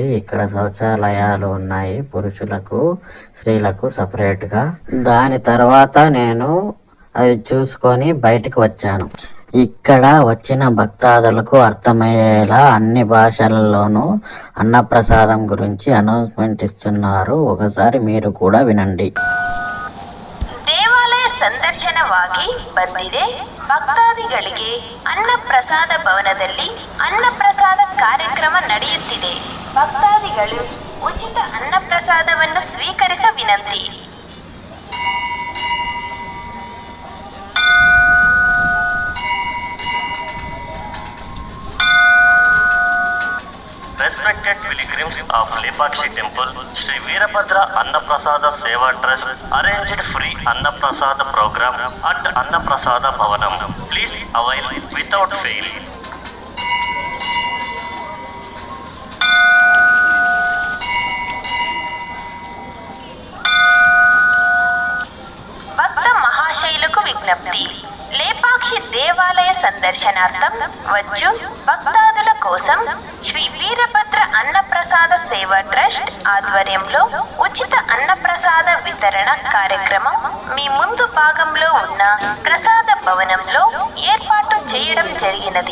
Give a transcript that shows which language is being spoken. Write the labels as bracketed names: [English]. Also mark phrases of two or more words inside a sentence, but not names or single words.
[Telugu] ఇక్కడ శౌచాలయాలు ఉన్నాయి, పురుషులకు స్త్రీలకు సపరేట్గా. దాని తర్వాత నేను అది చూసుకొని బయటకు వచ్చాను. ఇక్కడ వచ్చిన భక్తాదులకు అర్థమయ్యేలా అన్ని భాషలలోనూ అన్నప్రసాదం గురించి అనౌన్స్మెంట్ ఇస్తున్నారు. ఒకసారి మీరు కూడా వినండి. [Kannada] ದೇವಾಲಯ ಸಂದರ್ಶನವಾಗಿ ಬಂದಿದೆ. ಭಕ್ತಾದಿಗಳಿಗೆ ಅನ್ನಪ್ರಸಾದ ಭವನದಲ್ಲಿ ಅನ್ನಪ್ರಸಾದ ಕಾರ್ಯಕ್ರಮ ನಡೆಯುತ್ತಿದೆ. ಭಕ್ತಾದಿಗಳು ಉಚಿತ ಅನ್ನಪ್ರಸಾದವನ್ನು ಸ್ವೀಕರಿಸ ವಿನಂತಿ. [English] Respected pilgrims of Lepakshi Temple, Sri Veerabhadra Annaprasada Seva Trust arranged free Annaprasada program at Annaprasada Bhavanam. Please avail without fail. [Telugu] భక్త మహాశైలకు విజ్ఞప్తి. లేపాక్షి దేవాలయ సందర్శనార్థం వచ్చు భక్తాదుల కోసం శ్రీ వీరభద్ర అన్నప్రసాద సేవా ట్రస్ట్ ఆధ్వర్యంలో ఉచిత అన్నప్రసాద వితరణ కార్యక్రమం మీ ముందు భాగంలో ఉన్న ప్రసాద భవనంలో ఏర్పాటు చేయడం జరిగినది.